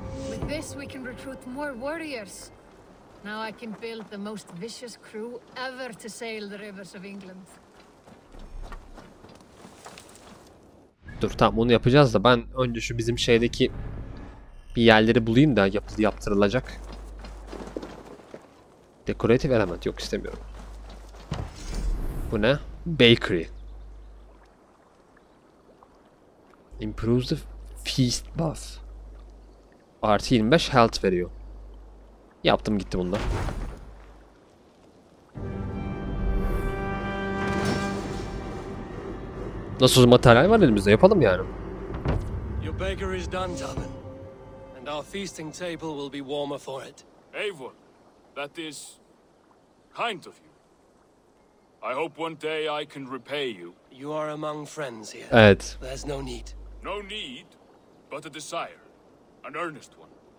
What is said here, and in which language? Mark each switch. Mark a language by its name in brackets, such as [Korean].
[English] With this we can recruit more warriors. Now I can build the most vicious crew ever to sail the rivers of England. [Turkish] Dur tamam, onu yapacağız da ben önce şu bizim şeydeki bir yerleri bulayım da yaptırılacak. [English] Decorative element [Turkish] yok, istemiyorum. Bu ne? Bakery. [English] Improves the feast buff. [Turkish] Artı 25 health veriyor. Yaptım gitti bunda. Nasıl materyal var elimizde, yapalım yani. [English] Your baker is done, Tobin. And our feasting table will be warmer for it. Eivor, that is kind of you. I hope one day I can repay you. You are among friends here. [Turkish] Evet. [English] There's no need. No need, but a desire. An earnest one.